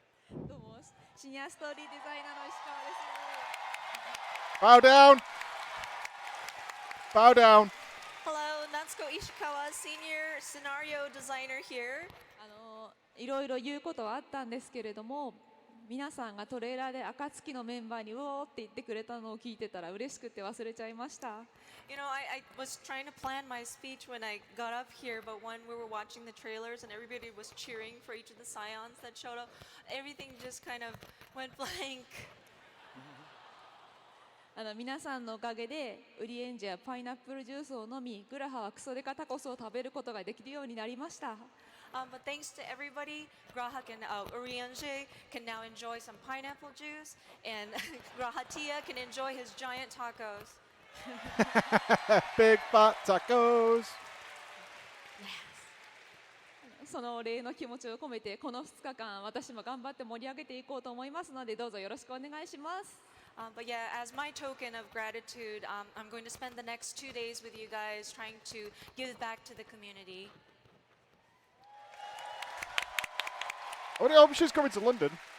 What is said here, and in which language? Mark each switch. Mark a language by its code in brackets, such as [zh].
[ja] どうも、シニアストーリーデザイナーの石川です。 [en] Bow down. Bow down. Hello, Natsuko Ishikawa, senior scenario designer here. [ja] いろいろ言うことはあったんですけれども、皆さんがトレーラーで暁のメンバーにうおーって言ってくれたのを聞いてたら嬉しくて忘れちゃいました。 [en] You know, I was trying to plan my speech when I got up here, but when we were watching the trailers and everybody was cheering for each of the scions that showed up, everything just kind of went blank. [ja] 皆さんのおかげでウリエンジやパイナップルジュースを飲み、グラハはクソデカタコスを食べることができるようになりました。 [en] But thanks to everybody, Grahak and Urienje can now enjoy some pineapple juice, and Grahatia can enjoy his giant tacos. Big fat tacos. [ja] そのお礼の気持ちを込めて、この2日間、私も頑張って盛り上げていこうと思いますので、どうぞよろしくお願いします。 [en] But yeah, as my token of gratitude, I'm going to spend the next 2 days with you guys trying to give back to the community. I hope she's coming to London.